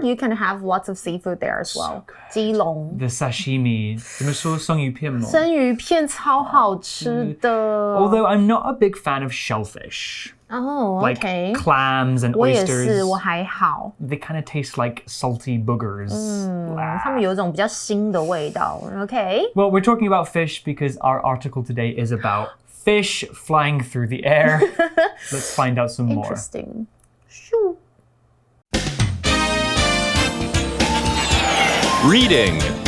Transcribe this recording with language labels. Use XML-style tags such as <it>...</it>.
<en>You can have lots of seafood there as well.</en> <zh>基隆</zh> <en>The sashimi.</en> <zh>怎么说生鱼片吗？生鱼片超好吃的。</zh> <en>Although I'm not a big fan of shellfish. Oh, okay. Like clams and</en> <zh>我也</zh> <en>oysters.</en> <zh>是，我还好。</zh> <en>They kind of taste like salty boogers.</en> <zh>他们有一种比较腥的味道。</zh> <en>Okay. Well, we're talking about fish because our article today is about fish flying through the air. Let's find out some more. Interesting. Shoo. Reading.</en>